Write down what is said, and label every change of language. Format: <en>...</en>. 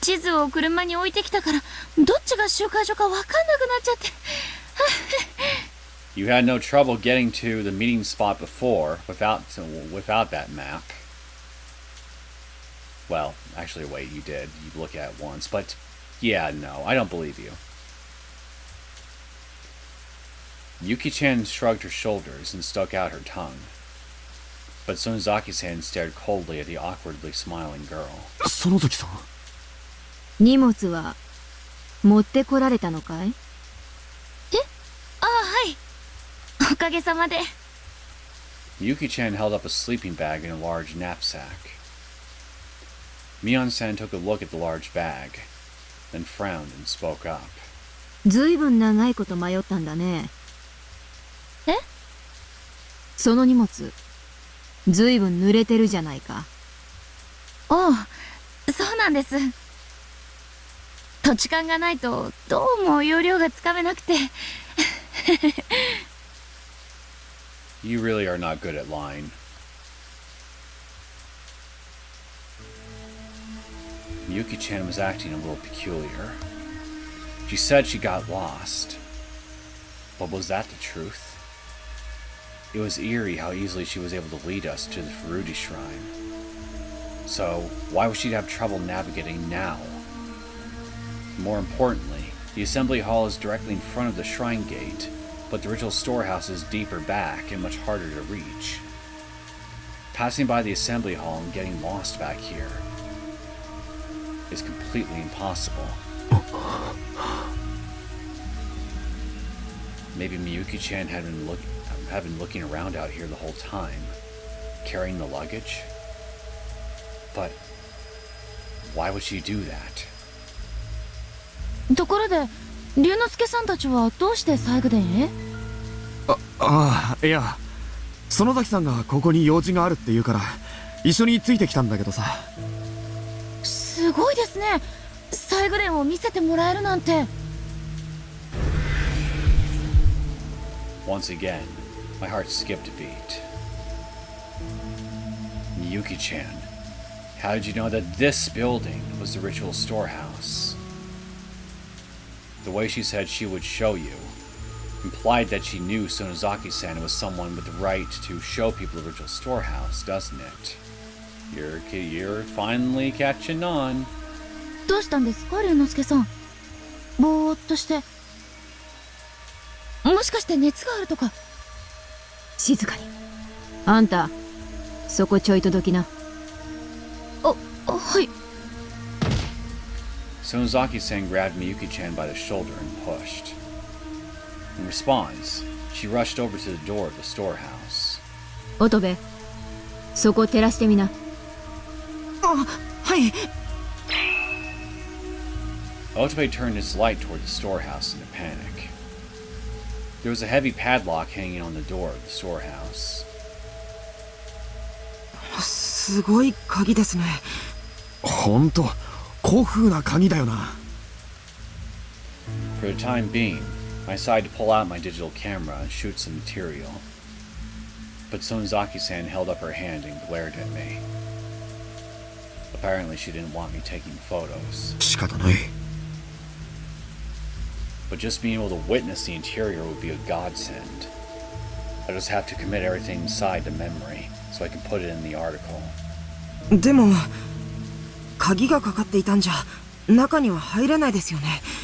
<ja>地図を車に置いてきたから、どっちが集会所かわかんなくなっちゃって。</ja> <en>You had no trouble getting to the meeting spot before without that map. Well, actually, wait, you did. You look at it once, but yeah, no, I don't believe you. Yuki-chan shrugged her shoulders and stuck out her tongue. But Sonozaki-san stared coldly at the awkwardly smiling girl.</en> <ja>園崎さん。荷物は持ってこられたのかい？ああ、はい。おかげさまで。</ja> <en>Yuki-chan held up a sleeping bag in a large knapsack. Mion-san took a look at the large bag, then frowned and spoke up.</en> <ja>ずいぶん長いこと迷ったんだね。え？その荷物、ずいぶん濡れてるじゃないか。おう、そうなんです。土地勘がないとどうも容量がつかめなくて。</ja> <en>You really are not good at lying. Miyuki-chan was acting a little peculiar. She said she got lost. But was that the truth? It was eerie how easily she was able to lead us to the Furuji shrine. So, why would she have trouble navigating now? More importantly, the assembly hall is directly in front of the shrine gate, but the ritual storehouse is deeper back and much harder to reach. Passing by the assembly hall and getting lost back here is completely impossible. Maybe Miyuki-chan had been looking around out here the whole time, carrying the luggage? But why would she do that?</en> <ja>ところで、龍之介さんたちはどうして西宮殿へ？いや、園崎さんがここに用事があるって言うから一緒についてきたんだけどさ。すごいですね。西宮殿を見せてもらえるなんて。</ja> <en>Once again, my heart skipped a beat. Miyuki-chan, how did you know that this building was the ritual storehouse? The way she said she would show you implied that she knew Sonozaki-san was someone with the right to show people the ritual storehouse, doesn't it? You're finally catching on.</en> <ja>どうしたんですか、龍之介さん。ぼーっとして。もしかして熱があるとか。静かに。あんた、そこちょいとどきな。はい。</ja> <en>Sonozaki-san grabbed Miyuki-chan by the shoulder and pushed. In response, she rushed over to the door of the storehouse.</en> <ja>乙部、そこ照らしてみな。はい。</ja> <en>Otobe turned his light toward the storehouse in a panic. There was a heavy padlock hanging on the door of the storehouse.</en> <ja>すごい鍵ですね。ほんと、古風な鍵だよな。</ja> <en>For the time being, I decided to pull out my digital camera and shoot some material. But Sonozaki-san held up her hand and glared at me. Apparently she didn't want me taking photos.</en> <ja>仕方ない。</ja> <en>But just being able to witness the interior would be a godsend. I just have to commit everything inside to memory, so I can put it in the article.</en> <ja>でも、鍵がかかっていたんじゃ中には入れないですよね。</ja>